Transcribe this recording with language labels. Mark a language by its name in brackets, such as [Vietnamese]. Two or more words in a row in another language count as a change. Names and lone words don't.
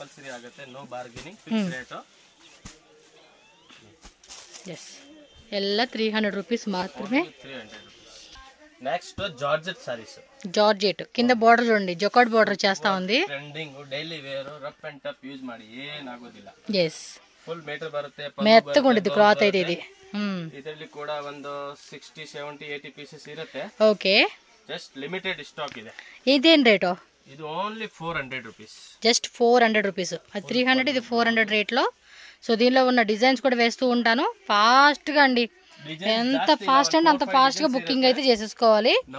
[Telugu] ಎಲ್ಲ 300 రూపీస్ మాత్రమే. [English] next georgette sarees. [Telugu] జార్జెట్ కింద బోర్డర్ చూడండి, జొకాట్ బోర్డర్ చేస్తా ఉంది. [English] trending daily wear, rough and tough use [Kannada] ಮಾಡಿ ಏನಾಗೋದಿಲ್ಲ. ಫುಲ್ ಮೀಟರ್ ಬರುತ್ತೆ, [Telugu] మెత్తగా ఉంటుంది క్లాత్ అయితే ఇది. [Kannada] ಇದರಲ್ಲಿ ಕೂಡ ಒಂದು 60 70 80 పీసెస్ ಇರುತ್ತೆ. [Telugu] ఓకే. [English] just limited stock [Kannada] ಇದೆ. [Telugu] ఇదేం రేటో? ఇది ఓన్లీ 400 రూపీస్. జస్ట్ 400 రూపీస్. అది 300, ఇది 400 రేట్లో. సో దీనిలో ఉన్న డిజైన్స్ కూడా వేస్తూ ఉంటాను ఫాస్ట్గా అండి. ఎంత ఫాస్ట్ అంటే అంత ఫాస్ట్ గా బుకింగ్ అయితే చేసేసుకోవాలి.